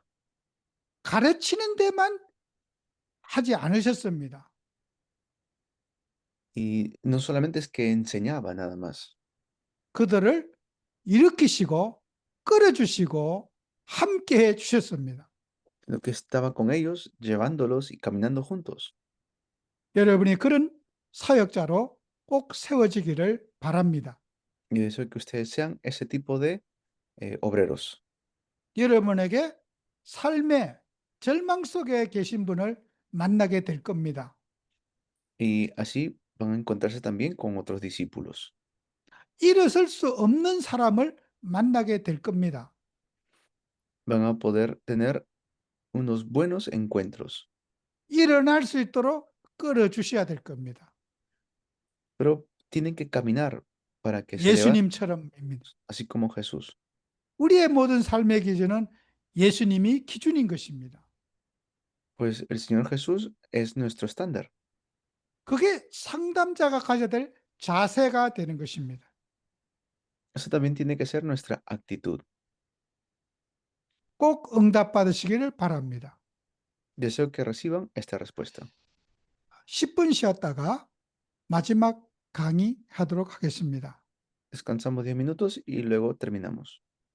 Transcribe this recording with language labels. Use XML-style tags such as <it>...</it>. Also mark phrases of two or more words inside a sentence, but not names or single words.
<ko>가르치는 데만 하지 않으셨습니다.</ko> <es>y no solamente es que enseñaba nada más,</es> <ko>그들을 일으키시고 끌어주시고 함께해 주셨습니다.</ko> <es>sino que estaba con ellos, llevándolos y caminando juntos.</es> <ko>여러분이 그런 사역자로 꼭 세워지기를 바랍니다.</ko> <es>Y deseo que ustedes sean ese tipo de obreros.</es> <ko>여러분에게 삶의 절망 속에 계신 분을 만나게 될 겁니다.</ko> <es>Y así van a encontrarse también con otros discípulos.</es> <ko>일어설 수 없는 사람을 만나게 될 겁니다.</ko> <es>Van a poder tener unos buenos encuentros,</es> <ko>일어날 수 있도록 끌어주셔야 될 겁니다.</ko> <es>pero tienen que caminar para que se levanten,</es> <ko>예수님처럼입니다.</ko> <es>así como Jesús.</es> <ko>우리의 모든 삶의 기준은 예수님이 기준인 것입니다.</ko> <es>Pues el Señor Jesús es nuestro estándar.</es> <ko>그게 상담자가 가져야 될 자세가 되는 것입니다.</ko> <es>Eso también tiene que ser nuestra actitud.</es> <ko>꼭 응답받으시기를 바랍니다.</ko> <es>Deseo que reciban esta respuesta.</es> <ko>10분 쉬었다가 마지막 강의하도록 하겠습니다.</ko> <es>Descansamos 10 minutos y luego terminamos.</es>